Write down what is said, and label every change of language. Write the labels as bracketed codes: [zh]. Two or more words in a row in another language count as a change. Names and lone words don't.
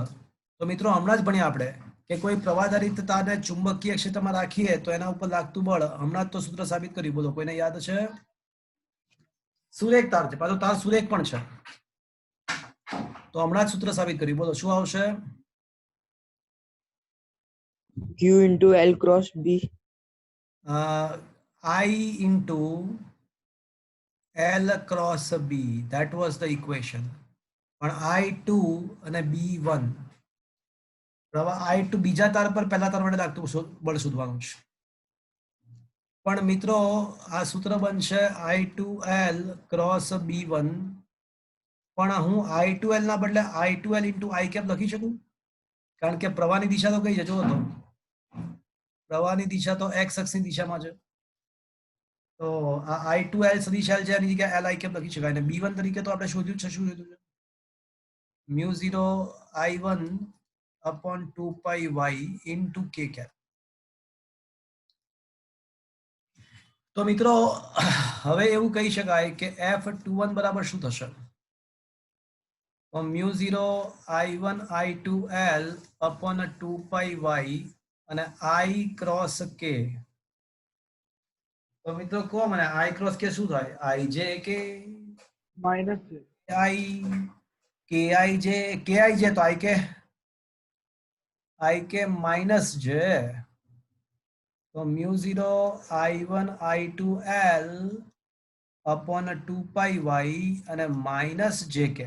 [gu] તો મિત્રો હમણાં જ ભણ્યા આપણે કે કોઈ પ્રવાહધારિત તારને ચુંબકીય ક્ષેત્રમાં રાખીએ તો એના ઉપર લાગતું બળ. હમણાં જ તો સૂત્ર સાબિત કર્યું. બોલો કોઈને યાદ છે? સુરેખ તાર છે, પાછો તાર સુરેખ પણ છે. તો હમણાં જ સૂત્ર સાબિત કર્યું. બોલો શું આવશે? [en] Q into L cross B. I into L cross B. That was the equation. [gu] પણ I2 અને B1 પ્રવાહ I2 બીજા તાર પર પહેલા તાર વડે લાગતું બળ શોધવાનું છે. પણ મિત્રો આ સૂત્ર બનશે I2L ક્રોસ B1. પણ હું I2L ના બદલે I2L into I કેપ લખી શકું? કારણ કે પ્રવાહની દિશા તો કઈ છે? જુઓ તો પ્રવાહની દિશા તો x અક્ષની દિશામાં છે. તો આ I2L સદિશ L છે, એની જગ્યાએ Li કેપ લખી શકાય. અને B1 તરીકે તો આપણે શોધ્યું છે. શું શોધ્યું છે? [en] μ0 I1 upon 2 pi y into k cap. [gu] તો મિત્રો હવે એવું કહી શકાય કે F21 બરાબર શું થશે? તો [en] μ0 I1 I2L upon 2 pi y [gu] અને [en] I cross k. [gu] તો મિત્રો કહો મને [en] I cross k [gu] શું થાય? [en] IJ k minus j. I KIJ તો IK minus j. [gu] તો [en] μ0 I1 I2L upon 2 pi y [gu] અને [en] minus j cap.